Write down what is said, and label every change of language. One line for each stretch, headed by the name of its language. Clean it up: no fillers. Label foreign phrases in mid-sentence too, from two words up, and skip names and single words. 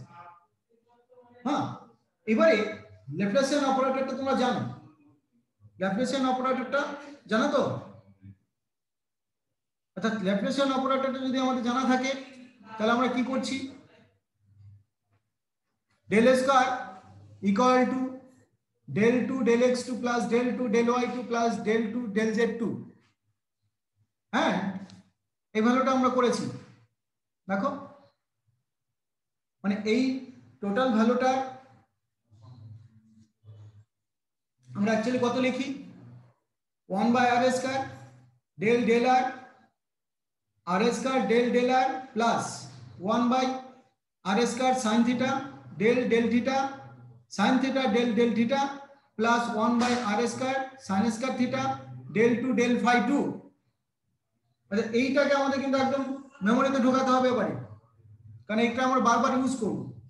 Bangla: হ্যাঁ, এবারে ল্যাপ্লাসিয়ান অপারেটরটা তোমরা জানো, ল্যাপ্লাসিয়ান অপারেটরটা জানো তো? অর্থাৎ ল্যাপ্লাসিয়ান অপারেটরটা যদি আমাদের জানা থাকে, তাহলে আমরা কি করছি,
English: del square equal to del 2 del x2 plus del 2 del y2 plus del 2 del z2।
Bangla: হ্যাঁ, এই ভ্যালুটা আমরা করেছি। দেখো মানে এই টোটাল ভ্যালুটা আমরা অ্যাকচুয়ালি কত লিখি,
English: 1 by r square del del r স্কয়ার del del r plus 1 by r square sin থিটা del del থিটা sin থিটা del del থিটা plus 1 by r square sin square theta del 2 del phi 2।
Bangla: আচ্ছা, এইটাকে আমাদের কিন্তু একদম মেমোরিতে ঢোকাতে হবে এবারে, কারণ এটা আমরা বারবার ইউজ করব।